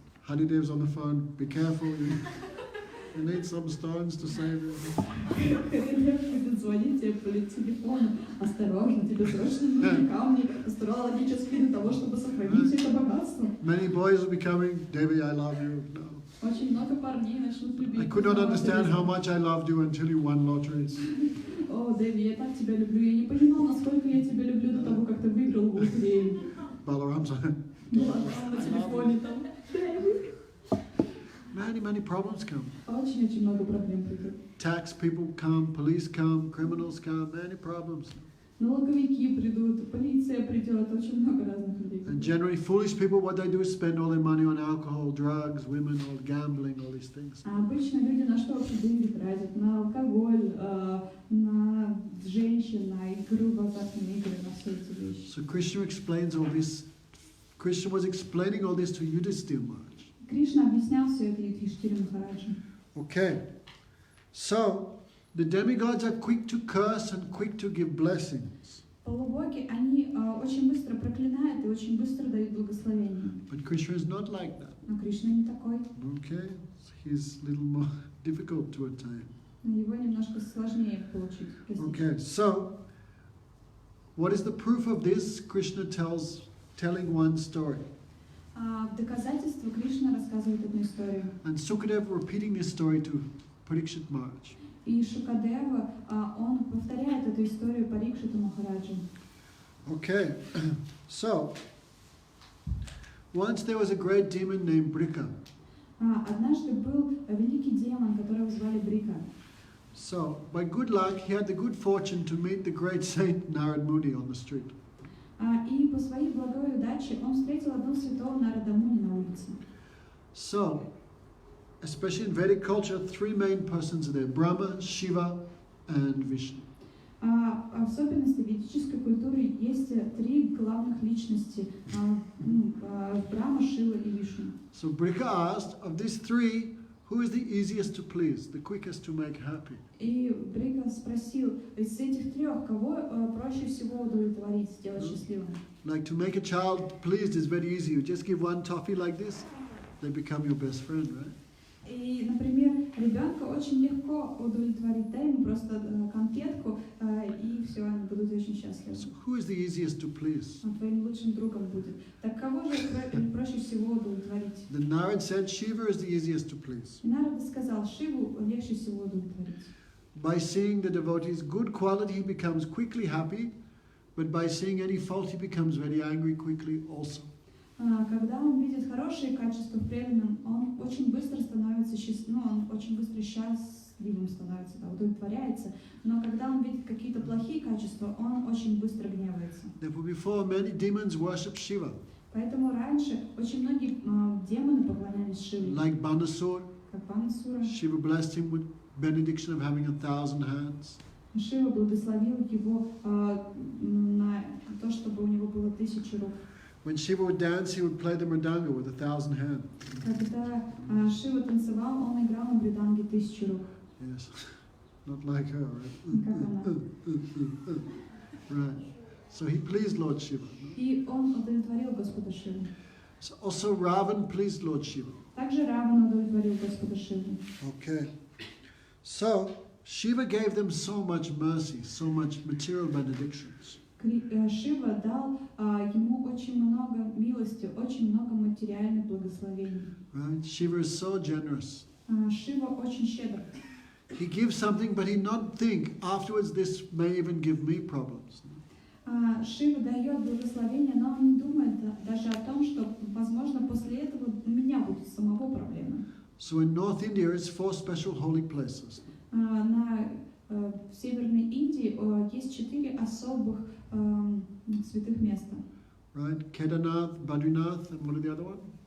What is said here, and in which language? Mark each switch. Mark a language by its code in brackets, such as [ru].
[en] Honeydeev's on the phone. Be careful. You need some stones to save you. [ru] Харидев будет звонить тебе по телефону. Осторожно, тебе срочно нужны камни астрологические для того, чтобы сохранить это богатство. [en] Many boys will be coming. Devi, I love you. No. [ru] Очень много парней начнут любить. [en] I could not understand how much I loved you until you won lotteries. [ru] О, Дэви, я так тебя люблю. Я не понимал, насколько я тебя люблю до того, как ты выиграл в лотерею. [en] Balaram's [ru] На телефоне там. [en] many problems come. [ru] Очень много проблем придет. [en] Tax people come, police come, criminals come, many problems. [ru] Налоговики придут, полиция придет, очень много разных людей. [en] And generally foolish people, what they do is spend all their money on alcohol, drugs, women, or gambling, all these things. [ru] А обычно люди на что вообще деньги тратят? На алкоголь, на женщин, на игру в азартные игры, на все эти вещи. [en] So Krishna explains all this. Krishna was explaining all this to Yudhisthira Maharaj. [ru] Кришна объяснял все это Юдхиштире Махараджу. [en] Okay, so the demigods are quick to curse and quick to give blessings. [ru] Полубоги, они очень быстро проклинают и очень быстро дают благословение. [en] But Krishna is not like that. [ru] Но Кришна не такой. [en] Okay, he's a little more difficult to attain. [ru] Его немножко сложнее получить. [en] Okay, so what is the proof of this? Krishna telling one story. [ru] В доказательство Кришна рассказывает одну историю. [en] And Sukadeva repeating this story to Pariksit Maharaj. [ru] И Шукадева, он повторяет эту историю Парикшиту Махараджу. [en] Okay, so once there was a great demon named Brika. [ru] Однажды был великий демон, которого звали Брика. [en] So, by good luck, he had the good fortune to meet the great saint Narad Muni on the street. [ru] И по своей благой удаче он встретил одного святого Нарада Муни на улице. [en] So, especially in Vedic culture, three main persons are there: Brahma, Shiva, and Vishnu. [ru] В особенности в ведической культуре есть три главных личности: Брахма, Шива и Вишну. [en] So Brika asked, of these three, who is the easiest to please, the quickest to make happy? [ru] И Брика спросил, из этих трех, кого проще всего удовлетворить, сделать счастливым? [en] Like to make a child pleased is very easy. You just give one toffee like this, they become your best friend, right? [ru] И, например, ребенка очень легко удовлетворить, дай ему просто конфетку, и все, они будут очень счастливы. [en] So who is the easiest to please? [ru] Он твоим лучшим другом будет. Так кого же проще всего удовлетворить? [en] The Narad said Shiva is the easiest to please. [ru] И Нарада сказал, Шиву легче всего удовлетворить. [en] By seeing the devotee's good quality, he becomes quickly happy, but by seeing any fault, he becomes very angry quickly also. [ru] Когда он видит хорошие качества в преданном, он очень быстро становится он очень быстро счастливым становится, удовлетворяется. Но когда он видит какие-то плохие качества, он очень быстро гневается. [en] Therefore, before many demons worship Shiva, [ru] Поэтому раньше очень многие демоны поклонялись Шиве. [en] like Banasur. [ru] Как Банасура. [en] Shiva blessed him with benediction of having 1,000 hands. [ru] Шива благословил его на то, чтобы у него было 1000 рук. [en] When Shiva would dance, he would play the mridanga with 1,000 hands. [ru] Когда Шива танцевал, он играл на мриданге 1000 рук. [en] Yes, not like her, [ru] Как она. [en] right? Right. So he pleased Lord Shiva. [ru] И он удовлетворил Господа Шиву. [en] So also Ravan pleased Lord Shiva. [ru] Также Раван удовлетворил Господа Шиву. [en] Okay. So Shiva gave them so much mercy, so much material benedictions. [ru] Шива дал ему очень много милости, очень много материальных благословений. [en] Right? Shiva is so generous. [ru] Шива очень щедр. [en] He gives something, but he not think afterwards this may even give me problems. [ru] Шива дает благословение, но он не думает даже о том, что, возможно, после этого у меня будет самого проблема. [en] So in North India, it's 4 special holy places. [ru] В Северной Индии есть 4 особых святых места. [en] Right? Kedarnath, Badrinath, and what are the other one?